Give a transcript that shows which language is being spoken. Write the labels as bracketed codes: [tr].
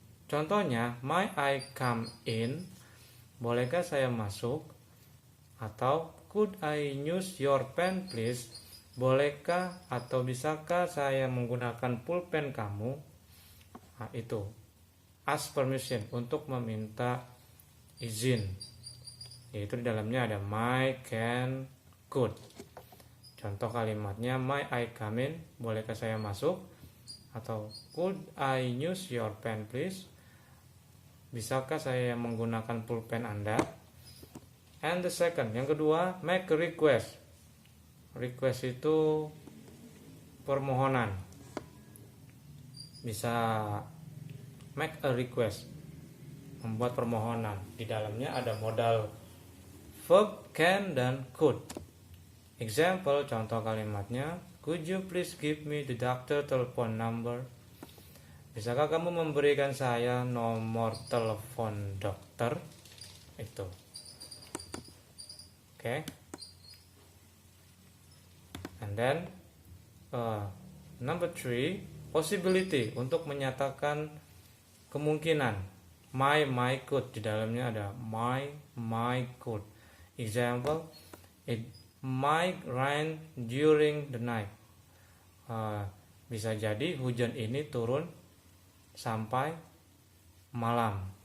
[id] Contohnya, [en] might I come in? [id] Bolehkah saya masuk? [en] Atau could I use your pen please? [id] Bolehkah atau bisakah saya menggunakan pulpen kamu? Nah, itu [en] ask permission, [id] untuk meminta izin. Yaitu di dalamnya ada might, can, could. Contoh kalimatnya, [en] might I come in? [id] Bolehkah saya masuk? [en] Atau could I use your pen please? [id] Bisakah saya menggunakan pulpen Anda? [en] And the second, [id] yang kedua, [en] make a request. Request [id] itu permohonan. Bisa [en] make a request, [id] membuat permohonan. Di dalamnya ada modal verb can dan could. [en] Example, [id] contoh kalimatnya, [en] could you please give me the doctor telephone number? [id] Bisakah kamu memberikan saya nomor telepon dokter? Itu. [en] Okay. And then number 3, possibility, [id] untuk menyatakan kemungkinan. [en] My, could. [id] Di dalamnya ada my, could. [en] Example, it might rain during the night. [id] Bisa jadi hujan ini turun sampai malam.